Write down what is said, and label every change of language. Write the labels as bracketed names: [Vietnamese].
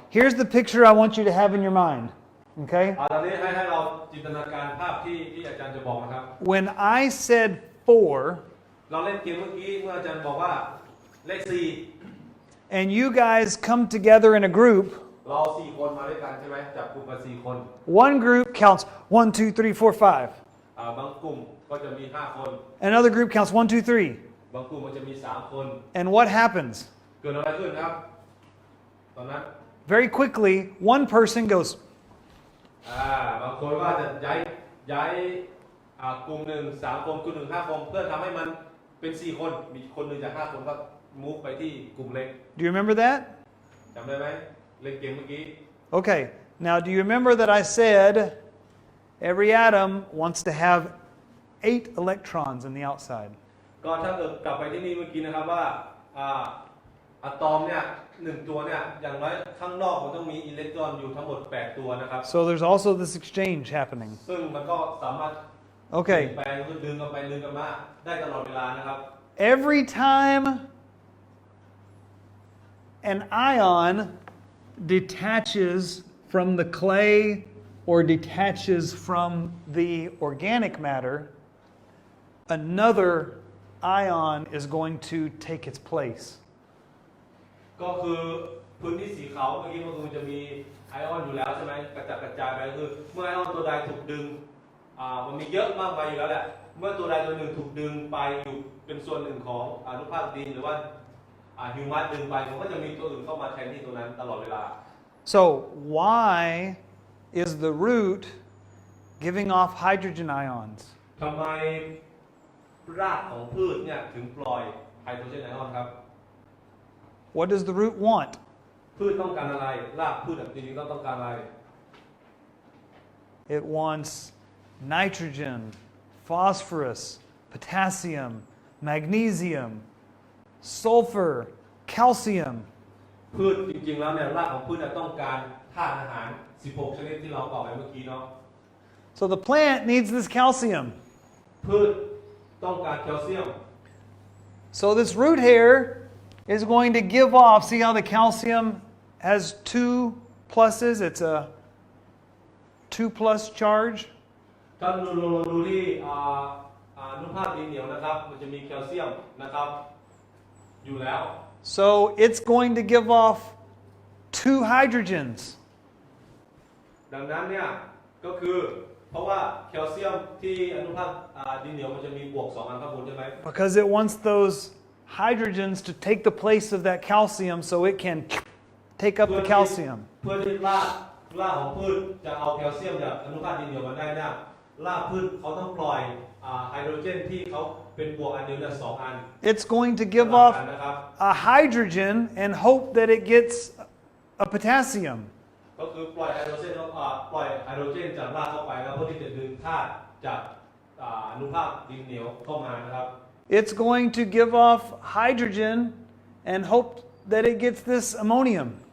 [English] here's the picture I want you to have in your mind. Okay? [Thai] ตอนนี้ให้เราจินตนาการภาพที่อาจารย์จะบอกนะครับ [English] When I said 4, [Thai] เราเล่นเกมเมื่อกี้เมื่ออาจารย์บอกว่าเลข4 [English] and you guys come together in a group, [Thai] เรา4คนมาด้วยกันใช่ไหมจับกลุ่มกัน4คน [English] one group counts 1, 2, 3, 4, 5. [Thai] บางกลุ่มก็จะมี5คน [English] Another group counts 1, 2, 3. [Thai] บางกลุ่มมันจะมี3คน [English] And what happens? [Thai] เกิดอะไรขึ้นครับตอนนั้น [English] Very quickly, one person goes, [Thai] บางคนก็จะย้ายกลุ่มหนึ่ง3คนกลุ่มหนึ่ง5คนเพื่อทำให้มันเป็น4คนมีคนหนึ่งจาก5คนก็มูฟไปที่กลุ่มเล็ก [English] do you remember that? [Thai] จำได้ไหมเล่นเกมเมื่อกี้ [English] Okay, now do you remember that I said every atom wants to have 8 electrons in the outside? [Thai] ก็ถ้าเกิดกลับไปที่นี่เมื่อกี้นะครับว่าอะตอมเนี่ย1ตัวเนี่ยอย่างน้อยข้างนอกมันต้องมีอิเล็กตรอนอยู่ทั้งหมด8ตัวนะครับ [English] So there's also this exchange happening. [Thai] ซึ่งมันก็สามารถ [English] Okay, [Thai] แปลงคือดึงกันไปดึงกันมาได้ตลอดเวลานะครับ [English] every time an ion detaches from the clay or detaches from the organic matter, another ion is going to take its place. [Thai] ก็คือพื้นที่สีขาวเมื่อกี้มันจะมีไอออนอยู่แล้วใช่ไหมกระจายไปคือเมื่อไอออนตัวใดถูกดึงมันมีเยอะมากมายอยู่แล้วแหละเมื่อตัวใดตัวหนึ่งถูกดึงไปอยู่เป็นส่วนหนึ่งของอนุภาคดินหรือว่าฮิวมัสดึงไปมันก็จะมีตัวอื่นเข้ามาแทนที่ตัวนั้นตลอดเวลา [English] So why is the root giving off hydrogen ions? [Thai] ทำไมรากของพืชเนี่ยถึงปล่อยไฮโดรเจนไอออนครับ [English] What does the root want? [Thai] พืชต้องการอะไรรากพืชจริงๆต้องการอะไร [English] It wants nitrogen, phosphorus, potassium, magnesium, sulfur, calcium. [Thai] พืชจริงๆแล้วเนี่ยรากของพืชต้องการธาตุอาหาร16ชนิดที่เราบอกไปเมื่อกี้เนาะ [English] So the plant needs this calcium. [Thai] พืชต้องการแคลเซียม [English] So this root here is going to give off, see how the calcium has 2 pluses? It's a 2 plus charge. [Thai] ถ้าดูที่อนุภาคดินเหนียวนะครับมันจะมีแคลเซียมนะครับอยู่แล้ว [English] So it's going to give off 2 hydrogens. [Thai] ดังนั้นเนี่ยก็คือเพราะว่าแคลเซียมที่อนุภาคดินเหนียวมันจะมีบวก2อันข้างบนใช่ไหม [English] Because it wants those hydrogens to take the place of that calcium so it can take up the calcium. [Thai] เพื่อที่รากของพืชจะเอาแคลเซียมจากอนุภาคดินเหนียวมาได้เนี่ยรากพืชเขาต้องปล่อยไฮโดรเจนที่เขาเป็นบวกอันเดียวเนี่ย2อัน [English] It's going to give off a hydrogen and hope that it gets a potassium. [Thai] ก็คือปล่อยไฮโดรเจนจากรากเข้าไปแล้วเพื่อที่จะดึงธาตุจากอนุภาคดินเหนียวเข้ามานะครับ [English] It's going to give off hydrogen and hope that it gets this ammonium.